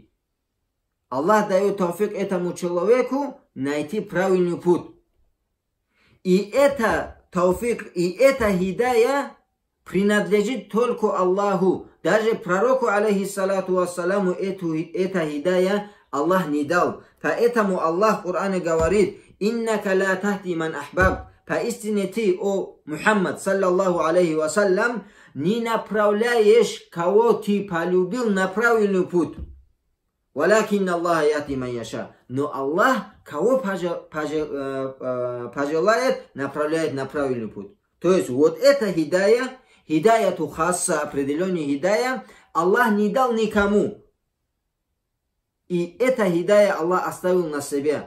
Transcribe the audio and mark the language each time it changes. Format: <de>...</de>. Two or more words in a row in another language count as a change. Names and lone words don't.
<ru>Аллах дает тауфик этому человеку найти правильный путь. И это тауфик, и это хидая принадлежит только Аллаху. Даже пророку,</ru> <ar>عليه الصلاة والسلام,</ar> <ru>это хидая Аллах не дал. Поэтому Аллах в Коране говорит,</ru> <ar>«إنك لا تهدي من أحببت».</ar> <ru>Поистине ты, о Мухаммад,</ru> <ar>صلى الله عليه وسلم,</ar> <ru>не направляешь, кого ты полюбил, на правильный путь.</ru> <ar>«ولكن الله يهدي من يشاء».</ar> <ru>Но Аллах, кого пожелает, направляет на правильный путь. То есть, вот это хидая,</ru> <ar>هداية خاصة,</ar> <ru>определенный хидая, Аллах не дал никому. И это хидая Аллах оставил на себя.</ru>